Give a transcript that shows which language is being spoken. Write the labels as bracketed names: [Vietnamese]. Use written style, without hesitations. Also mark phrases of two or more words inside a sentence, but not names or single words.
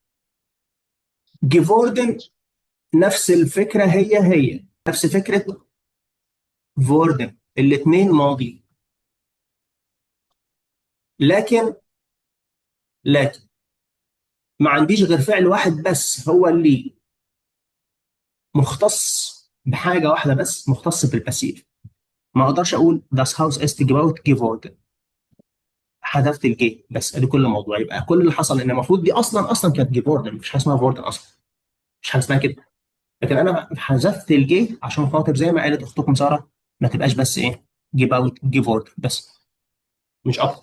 [Arabic] جيفوردن نفس الفكره، هي نفس فكره فوردن، الاثنين ماضي. لكن ما عنديش غير فعل واحد بس هو اللي مختص بحاجه واحده بس، مختص بالباسيف. ما اقدرش اقول [German] das Haus ist gebaut geworden. [Arabic] حذفت الجي بس، ادي كل الموضوع. يبقى كل اللي حصل ان المفروض دي اصلا كانت جيفوردن، مش حاجه اسمها فوردن اصلا، مش حاجه اسمها كده. لكن انا حذفت الجي عشان خاطر زي ما قالت اختكم ساره، ما تبقاش بس ايه، [German] gebaut geworden [Arabic] بس، مش اكتر.